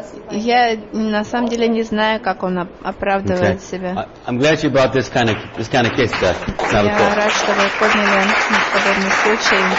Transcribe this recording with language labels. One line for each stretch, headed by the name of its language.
Russian: Я на самом деле не знаю, как он оправдывает себя.
English: I'm glad you brought this kind of case, Beth.
Russian: Я рад, что вы подняли подобный случай.